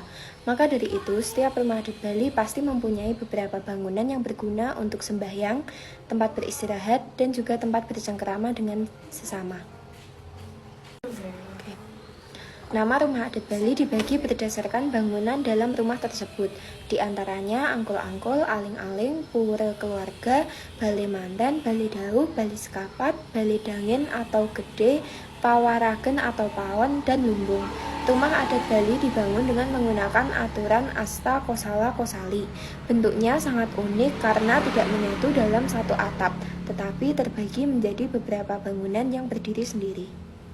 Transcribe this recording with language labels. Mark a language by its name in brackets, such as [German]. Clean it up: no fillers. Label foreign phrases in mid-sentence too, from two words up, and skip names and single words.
[Indonesian] Maka dari itu, setiap rumah adat Bali pasti mempunyai beberapa bangunan yang berguna untuk sembahyang, tempat beristirahat, dan juga tempat bercengkerama dengan sesama. Nama rumah adat Bali dibagi berdasarkan bangunan dalam rumah tersebut. Di antaranya Angkul-Angkul, Aling-Aling, Pura Keluarga, Bale Mandan, Bale Dauh, Bale Sekapat, Bale Dangin atau Gede, Pawaragen atau Pawon, dan Lumbung. Rumah adat Bali dibangun dengan menggunakan aturan Asta Kosala Kosali. Bentuknya sangat unik karena tidak menyatu dalam satu atap, tetapi terbagi menjadi beberapa bangunan yang berdiri sendiri.